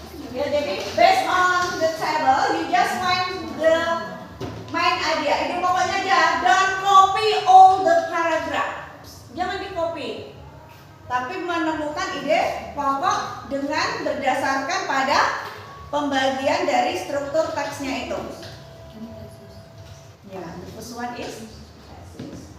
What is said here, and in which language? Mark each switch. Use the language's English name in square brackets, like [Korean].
[English] Ya, jadi based on the table, you just find the main idea. [Indonesian] Ide pokoknya aja. [English] Don't copy all the paragraphs. [Indonesian] Jangan di copy. Tapi menemukan ide pokok dengan berdasarkan pada pembagian dari struktur teksnya itu. [English] Ya, the first one is tesis.